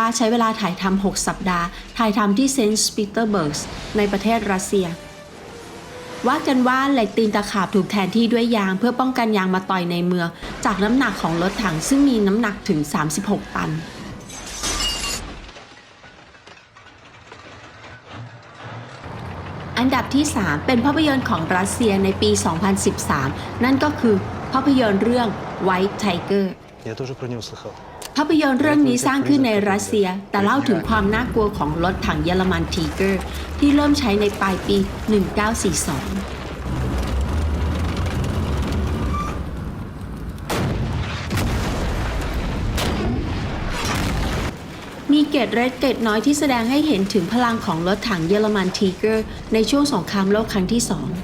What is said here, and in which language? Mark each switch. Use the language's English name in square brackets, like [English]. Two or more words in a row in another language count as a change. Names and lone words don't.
[Thai] ใช้เวลาถ่ายทำ6 สัปดาห์ถ่ายทำที่เซนต์ปีเตอร์เบิร์กในประเทศรัสเซียว่ากันว่าเหล็กตีนตะขาบถูกแทนที่ด้วยยางเพื่อป้องกันยางมาต่อยในเมืองจากน้ำหนักของรถถังซึ่งมีน้ำหนักถึง 36 ตัน ออันดับที่ 3 เป็นภาพยนตร์ของรัสเซียในปี 2013 นั่นก็คือภาพยนตร์เรื่อง White Tiger [Russian] Я тоже про него слыхал. [Thai] ภาพยนตร์เรื่องนี้สร้างขึ้นในรัสเซียแต่เล่าถึงความน่ากลัวของรถถังเยอรมันทีเกอร์ที่เริ่มใช้ในปลายปี 1942มีเกตเล็กเกตน้อยที่แสดงให้เห็นถึงพลังของรถถังเยอรมันทีเกอร์ในช่วงสงครามโลกครั้งที่ 2